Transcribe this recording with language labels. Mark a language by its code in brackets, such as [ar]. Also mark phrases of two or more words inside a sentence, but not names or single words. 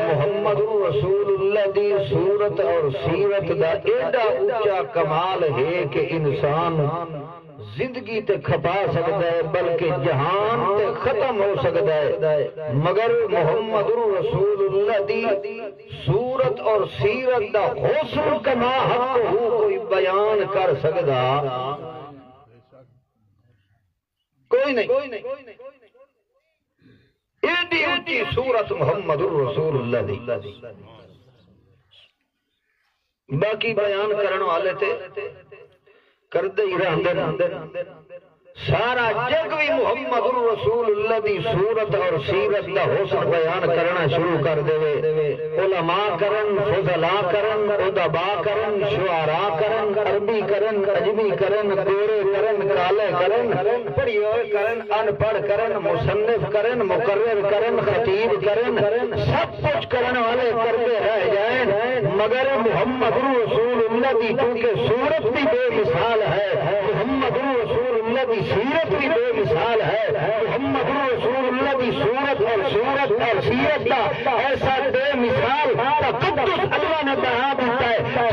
[pa] محمد رسول اللہ دی صورت اور سیرت دا ایڈا اونچا کمال ہے کہ انسان زندگی تے کھپا سکتا ہے بلکہ جہان تے ختم ہو سکتا ہے مگر محمد رسول اللہ دی صورت اور سیرت دا حسن کما حق ہو کوئی بیان کر سکتا کوئی نہیں. ایڈی اونچی صورت محمد الرسول اللہ دی. باقی بیان کرن والے تے کردے ہی رہندے سارا جگ بھی محمد رسول اللہ دی صورت اور سیرت دا حسن بیان کرنا شروع کر دے. علماء کرن، فضلاء کرن، ادباء کرن، شعراء کرن، عربی کرن، عجمی کرن، گورے کرن، کالے کرن، پڑھی ہوئے کرن، ان پڑھ کرن، مصنف کرن، مقرر کرن، خطیب کرن، [ur] سب کچھ [pa] کرن والے [ur] کرتے رہ جائیں، مگر محمد رسول اللہ دی کیونکہ صورت بھی بے مثال ہے، محمد رسول اللہ دی سیرت بھی بے مثال ہے، محمد رسول اللہ کی صورت اور سیرت کا ایسا بے مثال تقدس اللہ نے بڑھا دیتا ہے.